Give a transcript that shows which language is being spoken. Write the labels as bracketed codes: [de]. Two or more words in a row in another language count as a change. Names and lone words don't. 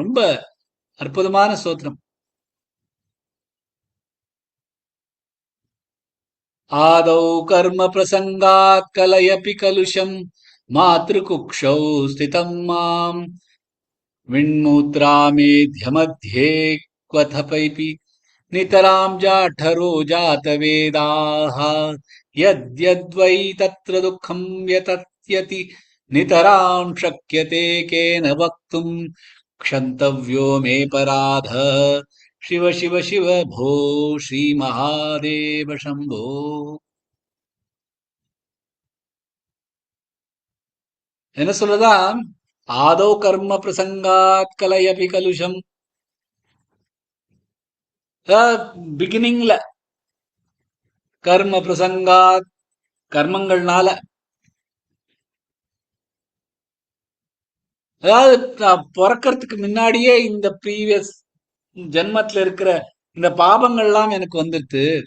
[ta] ரொம்ப அற்புதமான ஸ்தோத்திரம். [sa] आदौ कर्म प्रसङ्गात् कलयति कलुषं मातृकुक्षौ स्थितं माम् விண்மூத்ராமேத்யமத்யே क्वथपैपि नितरां जाठरो जातवेदाः यद्यद्वै तत्र दुःखं व्यतत्यति नितरां शक्यते केन वक्तुं क्षन्तव्यो मे पराधः शिव शिव शिव भो श्रीमहादेव शम्भो. [ta] என்ன சொல்லதான், [sa] आदौ कर्म प्रसङ्गात् कलयति कलुषम्. [ta] பிகினிங்ல [sa] कर्म प्रसङ्गात्, [ta] கர்மங்கள்னால, அதாவது பிறக்கிறதுக்கு முன்னாடியே இந்த ப்ரீவியஸ் ஜென்மத்துல இருக்கிற இந்த பாபங்கள்லாம் எனக்கு வந்துருது.